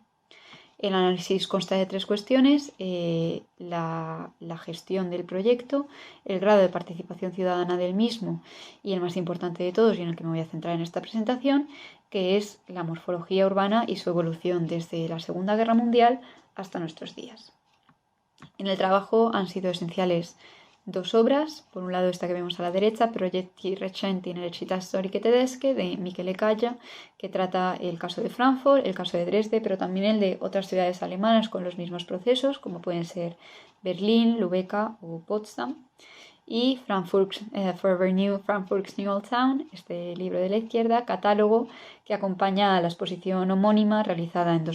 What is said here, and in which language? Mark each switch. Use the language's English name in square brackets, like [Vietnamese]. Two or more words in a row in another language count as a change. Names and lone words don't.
[Spanish] El análisis consta de tres cuestiones: la gestión del proyecto, el grado de participación ciudadana del mismo y el más importante de todos, y en el que me voy a centrar en esta presentación, que es la morfología urbana y su evolución desde la Segunda Guerra Mundial hasta nuestros días. En el trabajo han sido esenciales dos obras. Por un lado, esta que vemos a la derecha, Progetti recenti nelle città storiche tedesche, de Michele Caglia, que trata el caso de Frankfurt, el caso de Dresde, pero también el de otras ciudades alemanas con los mismos procesos, como pueden ser Berlín, Lübeck o Potsdam. Y Frankfurt, Forever New, Frankfurt's New Old Town, este libro de la izquierda, catálogo que acompaña a la exposición homónima realizada en